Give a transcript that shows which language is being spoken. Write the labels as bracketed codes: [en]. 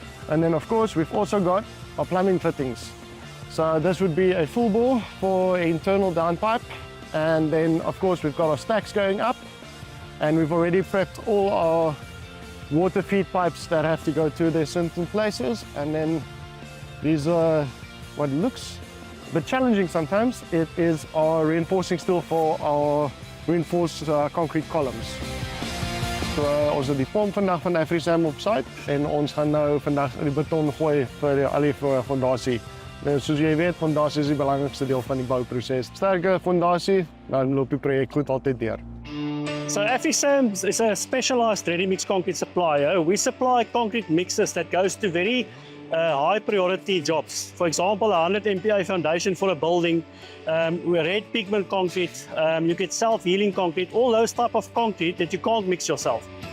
[en] And then of course we've also got our plumbing fittings. So this would be a full bore for internal downpipe, and then of course we've got our stacks going up, and we've already prepped all our water feed pipes that have to go to their certain places. And then these are what looks a bit challenging sometimes. It is our reinforcing steel for our reinforced concrete columns. [af] So ons het die pomp vandag van AfriSam op site en ons gaan nou vandag die beton gooi vir al die fondasie. Nou soos jy weet, fondasie is die belangrikste deel van die bouproses. Sterke fondasie, dan loop die projek goed altyd deur. [en] So AfriSam is a specialized ready-mix concrete supplier. We supply concrete mixes that goes to very high priority jobs. For example, a 100 MPa foundation for a building, red pigment concrete, you get self-healing concrete, all those type of concrete that you can't mix yourself.